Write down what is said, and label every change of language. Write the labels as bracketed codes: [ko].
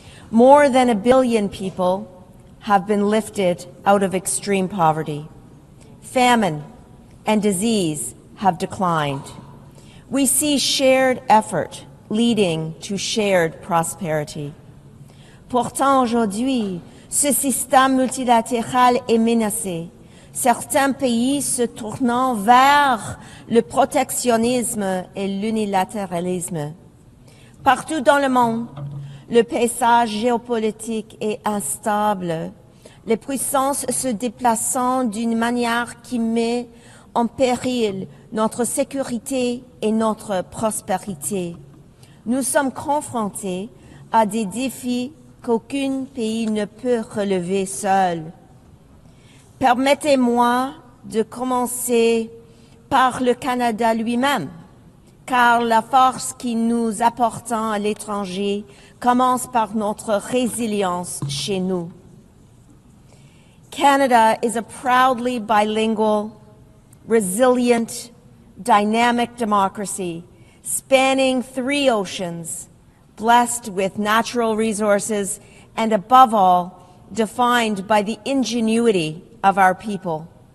[en] More than 1 billion people have been lifted out of extreme poverty. Famine and disease have declined. We see shared effort leading to shared prosperity. [fr] Pourtant, aujourd'hui, ce système multilatéral est menacé, certains pays se tournant vers le protectionnisme et l'unilatéralisme. Partout dans le monde, le paysage géopolitique est instable, les puissances se déplaçant d'une manière qui met en péril notre sécurité et notre prospérité. Nous sommes confrontés à des défis qu'aucun pays ne peut relever seul. Permettez-moi de commencer par le Canada lui-même, car la force qui nous apportons à l'étranger commence par notre résilience chez nous. [en] Canada is a proudly bilingual, resilient, dynamic democracy spanning 3 oceans, blessed with natural resources, and above all, defined by the ingenuity of our people.